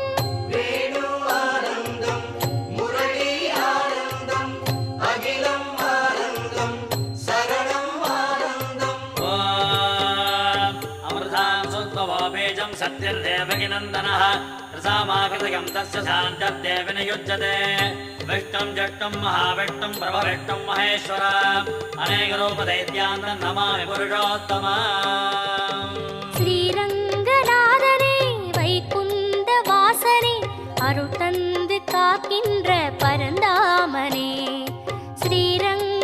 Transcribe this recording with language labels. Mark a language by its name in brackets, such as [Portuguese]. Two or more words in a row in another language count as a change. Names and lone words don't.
[Tamil] வேணு ஆனந்தம் முரளி ஆனந்தம் அகிலம் ஆனந்தம் சரணம் ஆனந்தம் [Sanskrit] ओम् अमृतां सुद्वो बीजम् सत्यर्देवकिनन्दनः रसामाकृतयं तस्य शान्तर्देव नियुज्यते विष्णुं जष्टुं महाविष्णुं प्रभविष्णुं महेश्वर अनेकरूपदैत्यान् नमामि पुरुषोत्तमम् [Tamil] ஸ்ரீரங்கநாதனே வைகுந்த வாசனே அருள் தந்து காக்கின்ற பரந்தாமனே ஸ்ரீரங்க